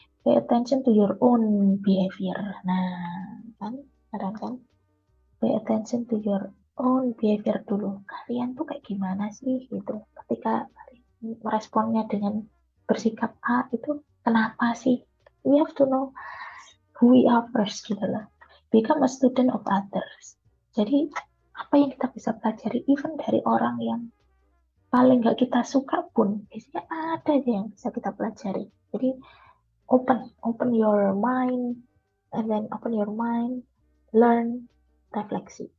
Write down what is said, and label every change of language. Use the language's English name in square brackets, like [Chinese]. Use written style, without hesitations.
[English] Pay attention to your own behavior. [Indonesian] Nah, kan? [English] Pay attention to your own behavior [Indonesian] dulu. Kalian tuh kayak gimana sih gitu. Ketika meresponnya dengan bersikap A itu kenapa sih? [English] We have to know who we are first [Indonesian] gitu lah. [English] Become a student of others. [Indonesian] Jadi apa yang kita bisa pelajari even dari orang yang paling nggak kita suka pun biasanya ada aja yang bisa kita pelajari. Jadi [English] open your mind and then open your mind, learn, [Indonesian] refleksi.